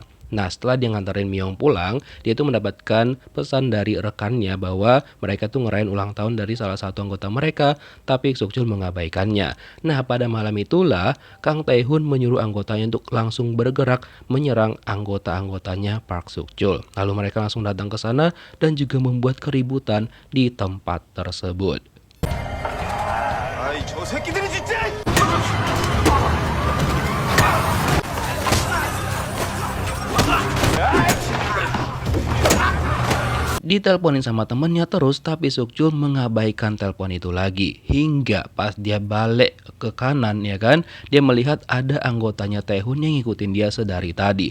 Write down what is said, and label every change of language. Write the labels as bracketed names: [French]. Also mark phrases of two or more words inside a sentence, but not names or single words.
[Indonesian] Nah setelah dia nganterin Myung pulang, dia tuh mendapatkan pesan dari rekannya bahwa mereka tuh ngerayain ulang tahun dari salah satu anggota mereka, tapi Sukchul mengabaikannya. Nah pada malam itulah Kang Tae-hun menyuruh anggotanya untuk langsung bergerak menyerang anggota-anggotanya Park Sukchul. Lalu mereka langsung datang ke sana dan juga membuat keributan di tempat tersebut. [Korean] 아이 저 새끼들이 진짜! [Indonesian] Diteleponin sama temennya terus, tapi Sukchul mengabaikan telepon itu lagi. Hingga pas dia balik ke kanan ya kan, dia melihat ada anggotanya Tae-hun yang ngikutin dia sedari tadi.